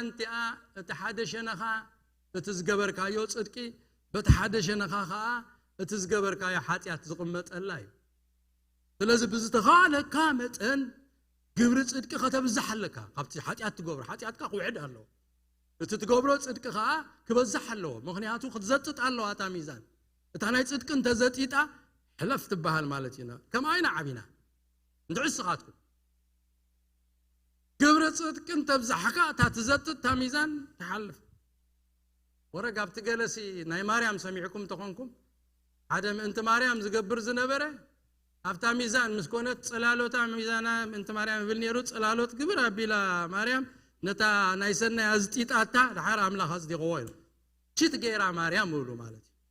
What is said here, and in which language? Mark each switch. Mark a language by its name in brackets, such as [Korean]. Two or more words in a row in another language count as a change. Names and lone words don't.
[Tigrinya] ቲኣ እታ ሓደ ሸነኻ እትዝገበርካዮ ጽድቂ በታ ሓደ ሸነኻ ኸኣ እትዝገበርካዮ ኃጢአት ዝቕመጠላ እዩ ስለዚህ ብዝተኻለካ መጠን ግብሪ ጽድቅ ከተብዛሐለካ ካብቲ ኃጢአት ትገብሮ ኃጢአትካ ቁዕድ አለው እቲ ትገብሮ ጽድቅ ኸኣ ክበዛሕ አለው ምክንያቱ ክትዘጥጥ አለው አታ ሚዛን እታ ናይ ጽድቅ እንተዘጢጣ ሕለፍ ትበሃል ማለት ኢና ከማይና ዓቢና እንድዕስኻትኩም ግብሪ ጽድቅ እንተብዛሕካ እታ ትዘጥጥ ታ ሚዛን ትሓልፍ ወረጋ ኣብቲ ገለሲ ናይ ማርያም ሰሚዕኩም ተኾንኩም ሓደ ምእንቲ ማርያም ዝገብር ዝነበረ ኣብታ ሚዛን ምስኮነት ጽላሎታ ሚዛና እንተ ማርያም ብል ነይሩ ጽላሎት ግብር አቢላ ማርያም ነታ ናይ ሰናይ አዝጢጣታ ድሓር አምላኽ አዝዲቕዎ ኢሉ ቺት ገይራ ማርያም ብሉ ማለት